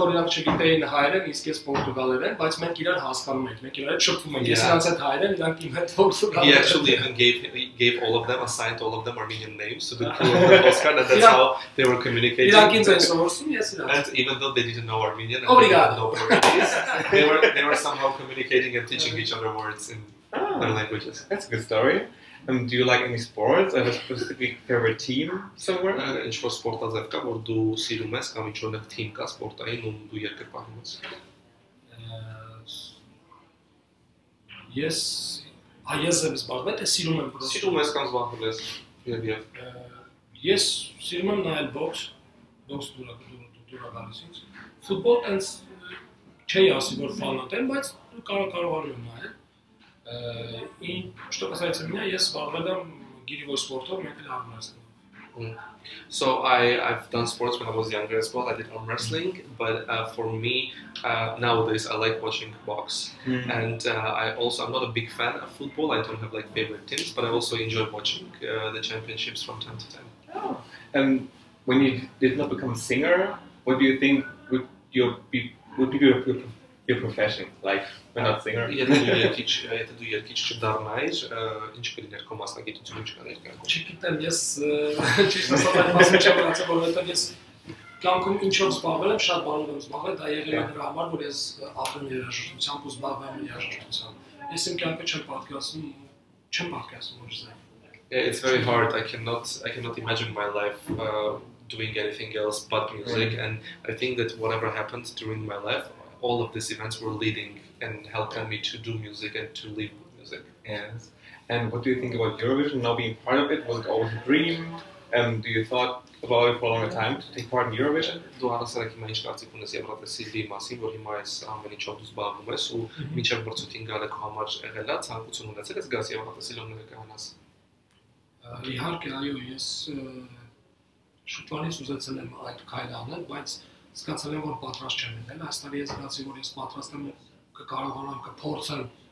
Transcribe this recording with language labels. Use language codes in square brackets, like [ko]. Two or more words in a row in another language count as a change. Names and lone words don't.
[en] He actually even gave all of them, assigned all of them Armenian names to the crew of the postcard, and that's how they were communicating. And even though they didn't know Armenian and they didn't know Portuguese, they were somehow communicating and teaching each other words in their languages. That's a good story. Do you like any sports? Have a specific favorite team somewhere? [hy] Ինչ-որ սպորտազև կա, որ դու սիրում ես կամ ինչ-որ թիմ կա սպորտային, ում դու երկրպագում ես։ Ես եմ զբաղվել, թե սիրում եմ պրոստը։ Սիրում ես կամ զբաղվել ես։ Ես սիրում եմ նայել բոքս դուրա գալիս ինձ։ Ֆուտբոլ այնց չի ասի, որ ֆանատ եմ, բայց կարողանում եմ նայել։ [ru] Что касается меня, я [hy] զբաղվել եմ գիրիվոր սպորտով, մենք էլ [en] arm wrestling. So I've done sports when I was younger as well. I did arm wrestling, but for me nowadays I like watching box, and I'm not a big fan of football. I don't have like favorite teams, but I also enjoy watching the championships from time to time. Oh. And when you did not become a singer, what do you think would be your profession? Like, when not singer? [hy] Եթե դու երկիչ չդառնայիր, ինչ կլիներ քո մասնագիտությունը, ինչ կաներ կյանքում։ Չգիտեմ, ես ճիշտ ասած այդ մասը չեմ մտածել, որովհետև ես կյանքում ինչով զբաղվել եմ, շատ բանով եմ զբաղվել, դա եղել է դրա համար, որ ես ապրեմ երաժշտությամբ ու զբաղվում եմ երաժշտությամբ։ Ես իմ կյանքը չեմ պատկերացնում որ զա։ [en] It's very hard. I cannot imagine my life doing anything else but music, and I think that whatever happened during my life, all of these events were leading and helping me to do music and to live with music. Yes. And what do you think about Eurovision, now being part of it? Was it always a dream? Do you thought about it for a long time to take part in Eurovision? [hy] Դու առասարակ հիմա ինչ կարծիք ունես Եվրատեսիլի մասին, որ հիմա այս ամեն ինչով դու զբաղվում ես ու մինչև մրցույթին գալը քո համար եղել է, ցանկություն ունեցել ես գաս Եվրատեսիլում ներկայանաս։ Իհարկե, այո, ես շուտվանից ուզեցել եմ այդ քայլը անել, բայց զգացել եմ, որ պատրաստ չեմ եղել։ Այս տարի ես զգացի, որ ես պատրաստ եմ կկարողանամ կփորձեմ